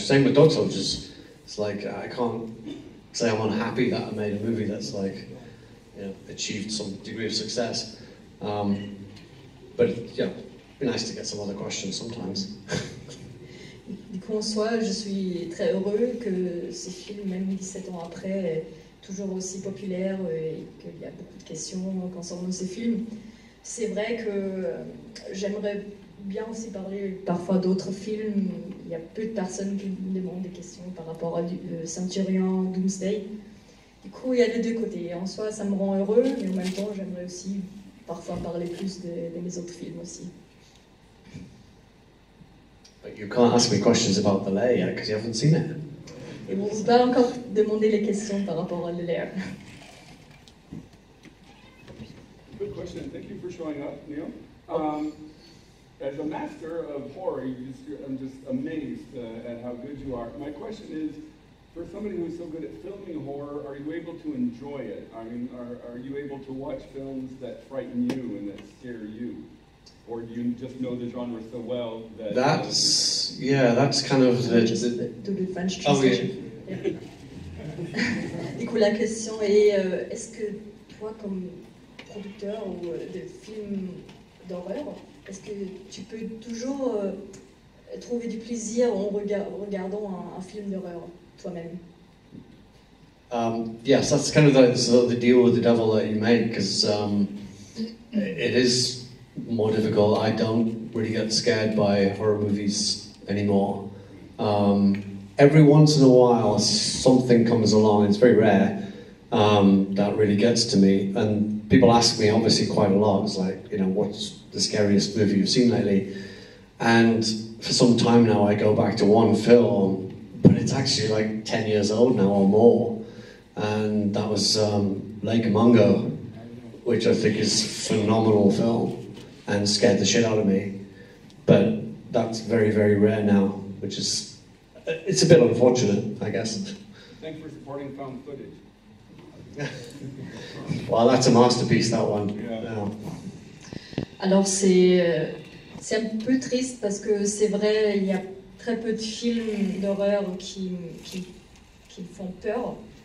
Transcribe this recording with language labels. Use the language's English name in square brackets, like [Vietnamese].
[English] Same with Dog Soldiers. It's like I can't say I'm unhappy that I made a movie that's like, you know, achieved some degree of success. But yeah, it'd be nice to get some other questions sometimes. [French] Du coup, en soi, je suis très heureux que ces films, même 17 ans après, est toujours aussi populaire et qu'il y a beaucoup de questions concernant ces films. C'est vrai que j'aimerais bien aussi parler parfois d'autres films. Il y a peu de personnes qui me demandent des questions par rapport à Centurion, Doomsday. Du coup, il y a les deux côtés. En soi, ça me rend heureux, mais en même temps, j'aimerais aussi parfois parler plus de mes autres films aussi. [English] But you can't ask me questions about the Lair yet because you haven't seen it. [French] Et vous ne pouvez pas encore demander les questions par rapport à Lair. [English] Good question. Thank you for showing up, Neil. As a master of horror, I'm just amazed at how good you are. My question is, for somebody who's so good at filming horror, are you able to enjoy it? I mean, are you able to watch films that frighten you and that scare you? Or do you just know the genre so well that... That's kind of the French translation. Oh, yeah. [French] Du coup, la question est, est-ce que toi, comme producteur de films d'horreur, est-ce que tu peux toujours trouver du plaisir en regardant un film d'horreur toi-même? [English] Yes, that's kind of the deal with the devil that you make, because it is more difficult. I don't really get scared by horror movies anymore. Every once in a while something comes along, it's very rare, that really gets to me, and people ask me obviously quite a lot. It's like, you know, what's the scariest movie you've seen lately? And for some time now I go back to one film, but it's actually like 10 years old now or more, and that was Lake Mungo, which I think is a phenomenal film and scared the shit out of me. But that's very, very rare now, which is, it's a bit unfortunate, I guess. Thanks for supporting found footage. Well, that's a masterpiece, that one. Yeah. [French] Alors c'est un peu triste parce que c'est vrai, il y a très peu de films d'horreur qui font peur.